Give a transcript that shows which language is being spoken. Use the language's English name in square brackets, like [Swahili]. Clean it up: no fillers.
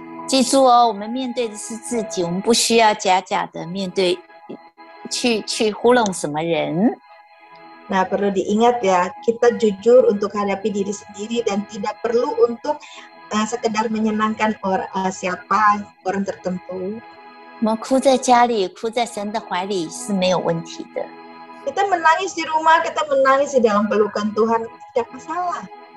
[Chinese] 记住哦，我们面对的是自己，我们不需要假的面对，去糊弄什么人。 [Indonesian] Nah, perlu diingat ya, kita jujur untuk hadapi diri sendiri dan tidak perlu untuk sekedar menyenangkan siapa orang tertentu. [Chinese] 我们哭在家里，哭在神的怀里是没有问题的。 [Indonesian] Kita menangis di rumah, kita menangis di dalam pelukan Tuhan, tidak masalah.